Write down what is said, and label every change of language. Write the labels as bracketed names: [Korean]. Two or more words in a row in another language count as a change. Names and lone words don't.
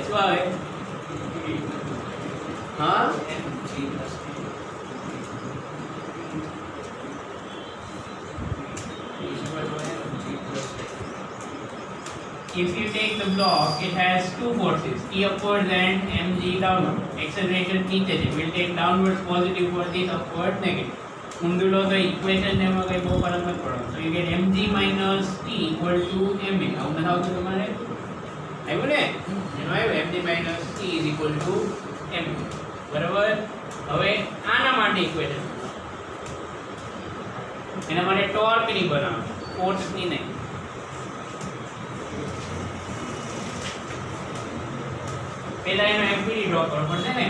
[Gujarati] શું આવે? હા, [English] if you take the block, it has two forces, E upwards and mg downward. [Gujarati] Acceleration નીચે છે, [English] will take downwards positive for this, upwards negative. [Gujarati] ઊંધું લો તો ઇક્વેશન ને એમાં કઈ બહુ ફરક નથી પડવાનો. [English] So you get mg minus t equal to ma. [Gujarati] આવું નથી આવતું તમારે? આવ્યું ને? એનો આવ્યું [English] mg minus t is equal to ma. [Gujarati] બરાબર? હવે આના માટે ઇક્વેશન, એના માટે ટોર્ક ની બનાવો, ફોર્સ ની નહીં. પહેલા એનો [English] FBD draw [Gujarati] કરવો પડશે ને.